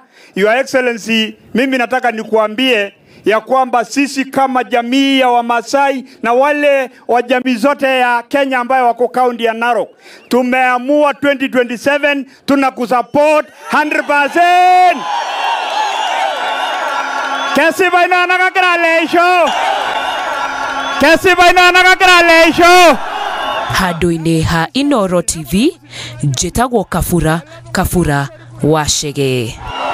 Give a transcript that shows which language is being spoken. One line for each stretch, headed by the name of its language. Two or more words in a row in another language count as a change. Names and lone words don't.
English: Your Excellency,
Swahili: mimi nataka nikuambie ya kwamba sisi kama jamii ya Wamasai na wale wa jamii zote ya Kenya ambayo wako kaunti ya Narok, tumeamua 2027 tunakusupport 100%. Kesi baina nagagralesho.
Kikuyu: Handu-ini ha Inooro TV, njitagwo Kabura Wachege.